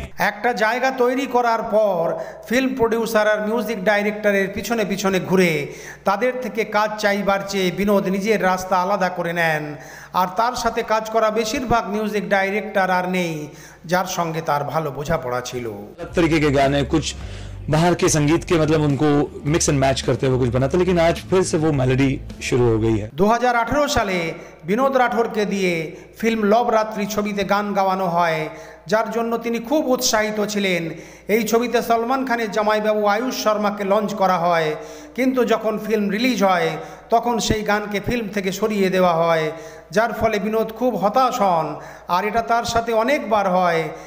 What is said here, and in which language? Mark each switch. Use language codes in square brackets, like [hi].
[bn] একটা জায়গা তৈরি করার পর ফিল্ম প্রডিউসার আর মিউজিক ডাইরেক্টরের পিছনে পিছনে ঘুরে তাদের থেকে কাজ চাইবার চেয়ে বিনোদ নিজের রাস্তা আলাদা করে নেন। আর তার সাথে কাজ করা বেশিরভাগ মিউজিক ডাইরেক্টর আর নেই যার সঙ্গে তার ভালো বোঝাপড়া ছিল। [hi] तरीके के गाने कुछ बाहर के संगीत के मतलब उनको [en] mix and match [hi] करते हुए कुछ बनाते, लेकिन आज फिर से वो मेलोडी शुरू हो गई है। [bn] 2018 সালে বিনোদ রাঠোরকে দিয়ে ফিল্ম লব রাত্রি ছবিতে গান গাওয়ানো হয়, যার জন্য তিনি খুব উৎসাহিত ছিলেন। এই ছবিতে সলমান খানের জামাইবাবু আয়ুষ শর্মাকে লঞ্চ করা হয়, কিন্তু যখন ফিল্ম রিলিজ হয় তখন সেই গানকে ফিল্ম থেকে সরিয়ে দেওয়া হয়, যার ফলে বিনোদ খুব হতাশ হন আর এটা তার সাথে অনেকবার হয়।